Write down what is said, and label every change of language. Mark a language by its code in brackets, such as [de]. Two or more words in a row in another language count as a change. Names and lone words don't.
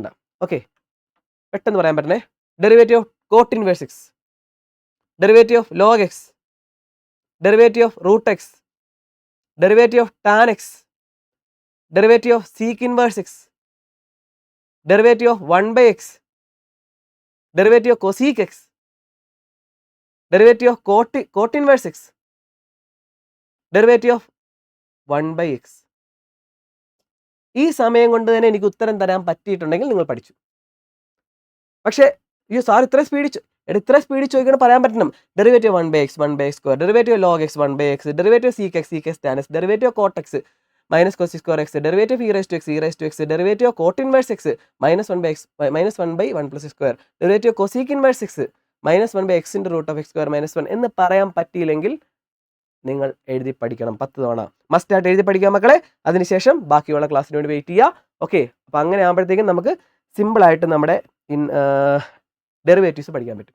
[ml] ഓക്കെ, പെട്ടെന്ന് പറയാൻ പറ്റണേ. [en] derivative of cot inverse x, derivative of log x, derivative of √x, derivative of tan x, derivative of sec inverse x, derivative of 1/x, derivative of cosec x, derivative of cot inverse x, derivative of 1/x. [ml] ഈ സമയം കൊണ്ട് തന്നെ എനിക്ക് ഉത്തരം തരാൻ പറ്റിയിട്ടുണ്ടെങ്കിൽ നിങ്ങൾ പഠിച്ചു. പക്ഷേ അയ്യോ സാർ ഇത്ര സ്പീഡിൽ ചോദിക്കണം പറയാൻ പറ്റണം. [en] derivative 1/x 1/x², derivative log x 1/x, derivative sec x tan x, derivative cot x minus cos x², derivative e⁻x, derivative cot inverse x -1/1 + x², derivative cosec inverse x -1/x √x² - 1 [ml] എന്ന് പറയാൻ പറ്റിയില്ലെങ്കിൽ നിങ്ങൾ എഴുതി പഠിക്കണം 10 തവണ. മസ്റ്റായിട്ട് എഴുതി പഠിക്കുക മക്കളെ. അതിനുശേഷം ബാക്കിയുള്ള ക്ലാസ്സിന് വേണ്ടി വെയിറ്റ് ചെയ്യുക. ഓക്കെ, അപ്പോൾ അങ്ങനെ ആകുമ്പോഴത്തേക്കും നമുക്ക് സിമ്പിളായിട്ട് നമ്മുടെ ഡെറിവേറ്റീവ്സ് പഠിക്കാൻ പറ്റും.